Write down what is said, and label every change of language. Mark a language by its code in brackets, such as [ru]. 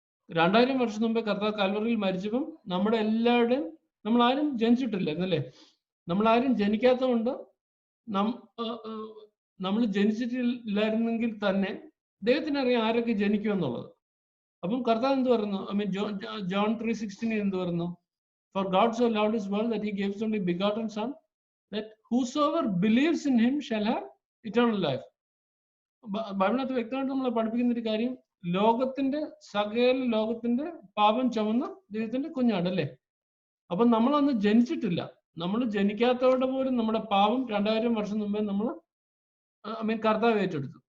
[ml] 2000 വർഷം മുമ്പേ കർത്താവ് കാൽവറിയിൽ മരിച്ചപ്പം നമ്മുടെ എല്ലാവരുടെയും, നമ്മൾ ആരും ജനിച്ചിട്ടില്ലായിരുന്നല്ലേ? നമ്മളാരും ജനിക്കാത്തതുകൊണ്ട് നമ്മൾ ജനിച്ചിട്ടില്ലായിരുന്നെങ്കിൽ തന്നെ ദൈവത്തിന് അറിയാം ആരൊക്കെ ജനിക്കുമെന്നുള്ളത്. അപ്പം കർത്താവ് എന്ത് പറയുന്നു? ജോൺ 3:16 എന്ത് പറയുന്നു? [en] For God so loved his world that he gave his only begotten son, that whosoever believes in him shall have eternal life. [ml] ബൈബിളിനകത്ത് വ്യക്തമായിട്ട് നമ്മളെ പഠിപ്പിക്കുന്ന ഒരു കാര്യം, സകല ലോകത്തിന്റെ പാപം ചുമന്ന ദൈവത്തിന്റെ കുഞ്ഞാടല്ലേ? അപ്പൊ നമ്മളന്ന് ജനിച്ചിട്ടില്ല. നമ്മൾ ജനിക്കാത്തവരുടെ പോലും നമ്മുടെ പാപം 2000 വർഷം മുമ്പേ നമ്മൾ കർത്താവ് ഏറ്റെടുത്തു.